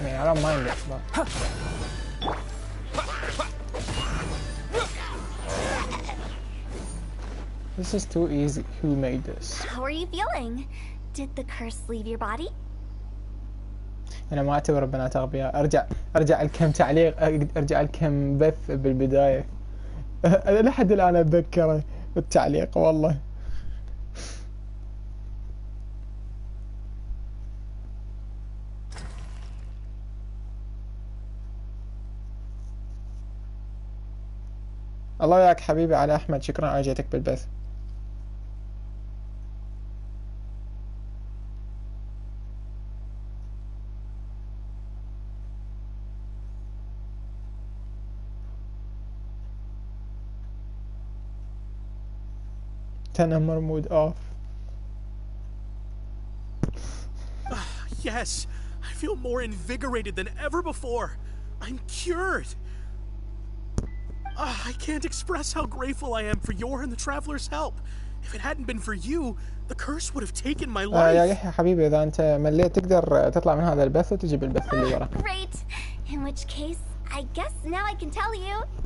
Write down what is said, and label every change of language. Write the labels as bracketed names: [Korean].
[English] I mean, I don't mind it, but this is too easy. Who made this? How are you feeling? Did the curse leave your body? [Arabic] انا ما اعتبر البنات اغبياء. ارجع لكم تعليق، ارجع لكم بث بالبدايه. انا لحد الان اتذكره بالتعليق والله. الله وياك حبيبي على احمد، شكرا على جيتك بالبث. تنمر مود off. [English] Yes, I feel more invigorated than ever before. I'm cured. I can't express how grateful I am for your and the traveler's help. If it hadn't been for you, the curse would have taken my life. [Arabic] يا يحيى حبيبي إذا أنت مليت تقدر تطلع من هذا البث وتجيب البث اللي ورا. [English] Great. In which case, I guess now I can tell you.